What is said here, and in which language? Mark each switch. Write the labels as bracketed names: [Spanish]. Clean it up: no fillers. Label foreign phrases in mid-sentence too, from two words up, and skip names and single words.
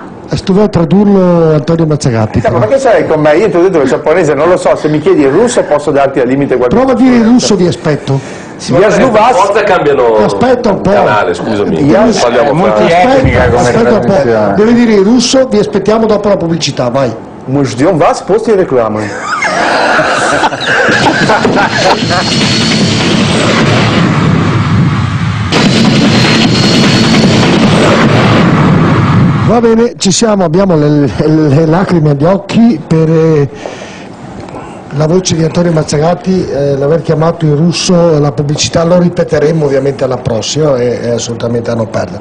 [Italian] Doveva tradurlo Antonio Mazzagatti. Ma che sei con me? Io ti ho detto che il giapponese non lo so, se mi chiedi il russo posso darti al limite qualcosa. Prova a dire il russo, vi aspetto. Forse cambiano aspetta un po'. canale, scusami. Aspetta un po'. Devi dire il russo, vi aspettiamo dopo la pubblicità, vai. [Russian] Мы ждем вас после рекламы. [Italian] Va bene, ci siamo, abbiamo le lacrime agli occhi per la voce di Antonio Mazzagatti, l'aver chiamato in russo, la pubblicità, lo ripeteremo ovviamente alla prossima, è assolutamente a non perdere.